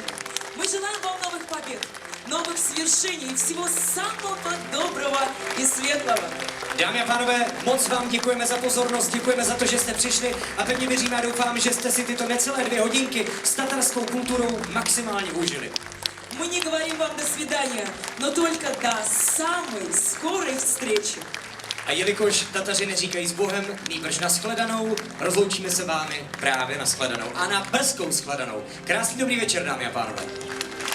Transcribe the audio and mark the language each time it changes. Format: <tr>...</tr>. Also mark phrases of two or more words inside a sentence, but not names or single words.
<ru>Мы желаем вам новых побед, новых свершений и всего самого доброго и světlého.</ru> <cs>Dámy a pánové, moc vám děkujeme za pozornost, děkujeme za to, že jste přišli a pevně věříme a doufám, že jste si tyto necelé 2 hodinky s tatarskou kulturou maximálně užili.</cs> <ru>Мы не говорим вам до свидания, но только до самой скорой встречи.</ru> <cs>A jelikož Tataři neříkají s Bohem, nýbrž na shledanou, rozloučíme se vámi právě na shledanou a na brzkou shledanou. Krásný dobrý večer, dámy a pánové.</cs>